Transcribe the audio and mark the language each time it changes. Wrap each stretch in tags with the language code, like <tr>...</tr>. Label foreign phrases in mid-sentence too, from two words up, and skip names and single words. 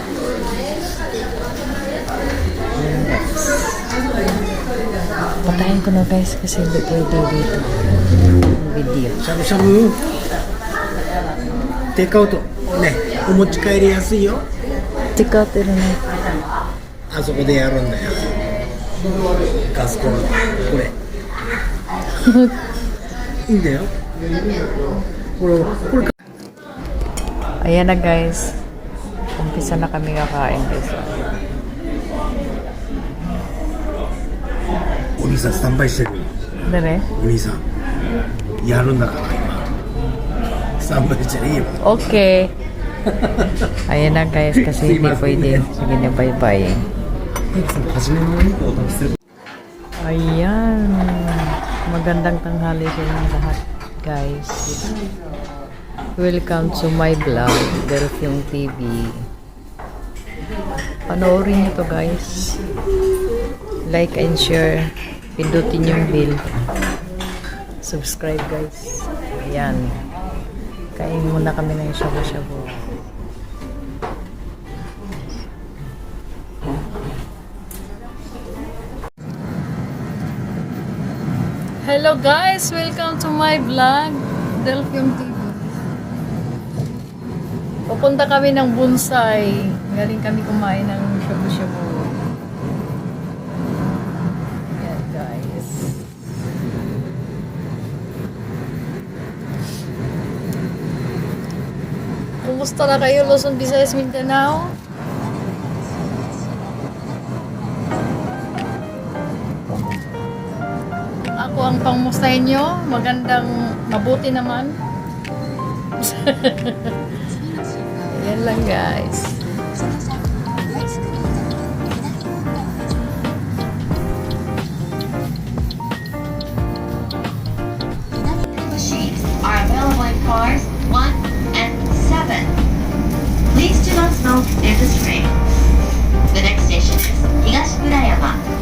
<tl>Patayin ko na muna guys kasi hindi pwede dito. Video.</tl> <ja>しゃぶしゃぶテイクアウトね、お持ち帰りやすいよ。</ja> <tl>Tika pero na.</tl> <ja>あそこでやるんだよ。ガスコンロこれいいんだよ。これか</ja> <tl>Ayan na guys. Umpisa na kami kakain guys.</tl> <ja>お兄さんスタンバイしてる。</ja> <tl>Dere?</tl> <ja>お兄さんやるんだから今スタンバイじゃいいよ。</ja> <tl>Okay. Ayan na guys kasi hindi pwede. Sige na</tl> <en>bye bye.</en> <ja>初めのお肉を食べせる。</ja> <tl>Ayan. Magandang tanghali sa inyong lahat guys.</tl> <en>Welcome to my vlog, Delphium TV.</en> <tl>Panoorin nyo to guys.</tl> <en>Like and share.</en> <tl>Pindutin yung bell.</tl> <en>Subscribe guys.</en> <tl>Ayan. Kain muna kami ng shabu-shabu.</tl> <en>Hello guys! Welcome to my vlog, Delphium TV.</en> <tl>Pupunta kami ng Bonsai. Galing kami kumain ng shabu-shabu. Ayan guys. Kumusta na kayo, Luzon, Visayas, Mindanao? Ako ang pangmustahin nyo. Magandang, mabuti naman. Yan lang guys.</tl> <en>Machines are available in cars 1 and 7. Please do not smoke in this train. The next station is Higashimurayama.</en>